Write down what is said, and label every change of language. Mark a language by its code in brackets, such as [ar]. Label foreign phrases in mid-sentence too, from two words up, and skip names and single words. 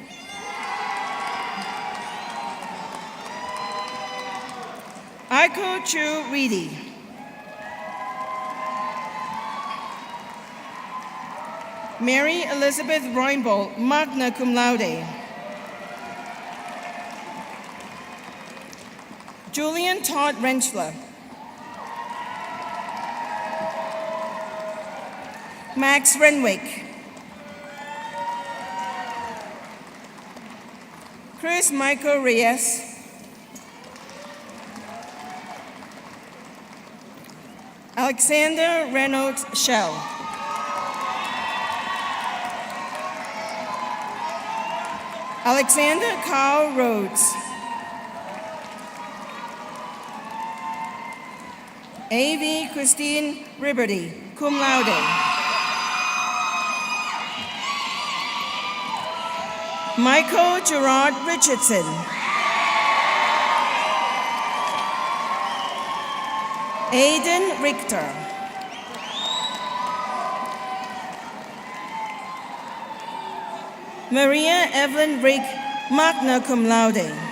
[en] Aiko Chu Reedy. Mary Elizabeth Roinbold, [la] magna cum laude. [en] Julian Todd Rentschler. Max Renwick. Chris Michael Reyes. Alexander Reynolds Shell. Alexander Carl Rhodes. A.V. Christine Riberty, [la] cum laude. [en] Michael Gerard Richardson. Aidan Richter. Maria Evelyn Rick, [la] magna cum laude.